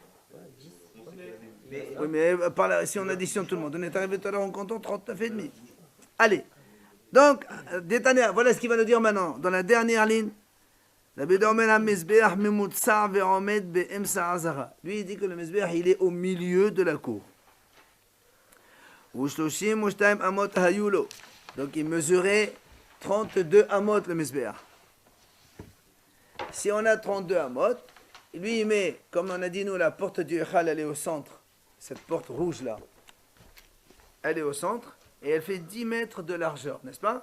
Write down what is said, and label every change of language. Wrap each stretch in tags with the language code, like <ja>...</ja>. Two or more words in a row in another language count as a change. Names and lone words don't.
<fr>Oui, mais par là, si on additionne tout le monde, on est arrivé tout à l'heure en comptant 39,5. Allez. Donc, Détania, voilà ce qu'il va nous dire maintenant. Dans la dernière ligne, lui, il dit que le Mizbeach, il est au milieu de la cour.</fr> <he>ושלושים אמות היו לו.</he> <fr>Donc il mesurait 32 amot le Mizbeach. Si on a 32 amot, lui il met, comme on a dit nous, la porte du Echal, elle est au centre. Cette porte rouge là, elle est au centre et elle fait 10 mètres de largeur, n'est-ce pas?</fr>